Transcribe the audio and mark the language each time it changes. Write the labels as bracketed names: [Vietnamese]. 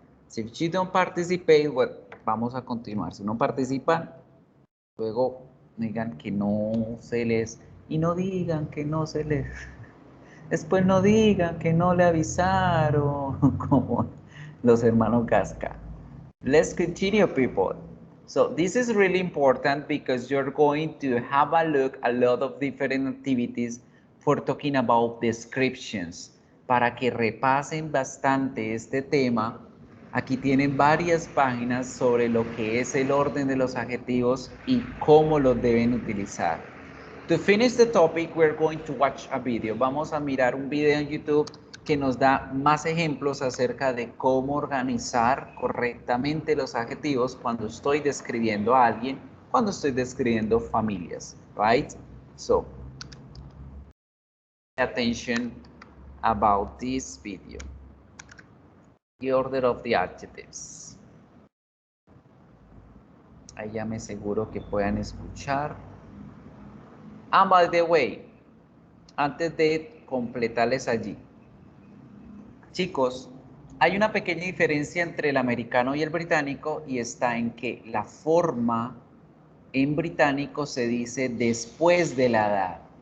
[English] So if you don't participate, well, [Spanish] vamos a continuar. Si no participan, luego digan que no se les, y no digan que no se les, después no digan que no le avisaron, como los hermanos Gasca. [English] Let's continue, people. So this is really important because you're going to have a look a lot of different activities for talking about descriptions. [Spanish] Para que repasen bastante este tema, aquí tienen varias páginas sobre lo que es el orden de los adjetivos y cómo los deben utilizar. [English] To finish the topic, we're going to watch a video. [Spanish] Vamos a mirar un video en YouTube que nos da más ejemplos acerca de cómo organizar correctamente los adjetivos cuando estoy describiendo a alguien, cuando estoy describiendo familias, right? [English] So, pay attention about this video. The order of the adjectives. [Spanish] Ahí ya me aseguro que puedan escuchar. [English] And by the way, [Spanish] antes de completarles allí, chicos, hay una pequeña diferencia entre el americano y el británico y está en que la forma en británico se dice después de la edad.